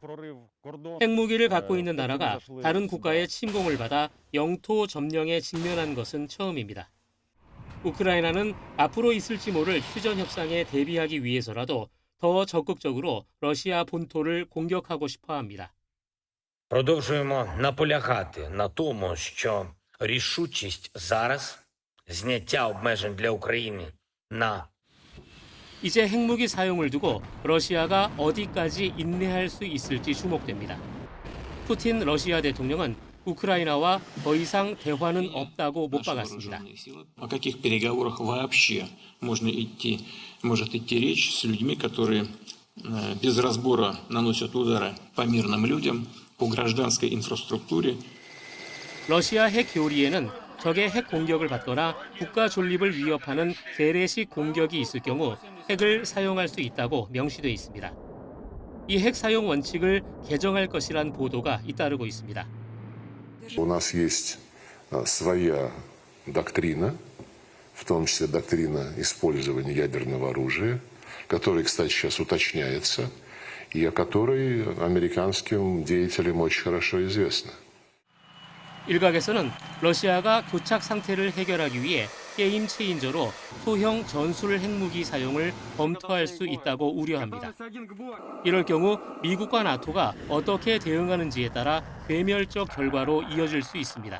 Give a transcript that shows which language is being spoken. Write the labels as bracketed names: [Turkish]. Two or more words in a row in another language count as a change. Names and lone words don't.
[Korean] 핵무기를 갖고 있는 나라가 다른 국가의 침공을 받아 영토 점령에 직면한 것은 처음입니다. 우크라이나는 앞으로 있을지 모를 휴전 협상에 대비하기 위해서라도 더 적극적으로 러시아 본토를 공격하고 싶어 합니다. [Ukrainian] Продовжуємо наполягати на тому, що рішучість зараз зняття обмежень для України на [Korean] 이제 핵무기 사용을 두고 러시아가 어디까지 인내할 수 있을지 주목됩니다. 푸틴 러시아 대통령은 우크라이나와 더 이상 대화는 없다고 못 박았습니다. [Russian] О каких переговорах вообще может идти речь с людьми, которые без разбора наносят удары по мирным людям, по гражданской инфраструктуре. [Korean] 러시아 핵 교리에는 적의 핵 공격을 받거나 국가 존립을 위협하는 재래식 공격이 있을 경우 핵을 사용할 수 있다고 명시돼 있습니다. 이 핵 사용 원칙을 개정할 것이란 보도가 잇따르고 있습니다. [Russian] У нас есть своя доктрина, в том числе доктрина использования ядерного оружия, который, кстати, сейчас уточняется, и о которой американским деятелям очень хорошо известно. [Korean] 일각에서는 러시아가 교착 상태를 해결하기 위해 게임 체인저로 소형 전술 핵무기 사용을 검토할 수 있다고 우려합니다. 이럴 경우 미국과 나토가 어떻게 대응하는지에 따라 괴멸적 결과로 이어질 수 있습니다.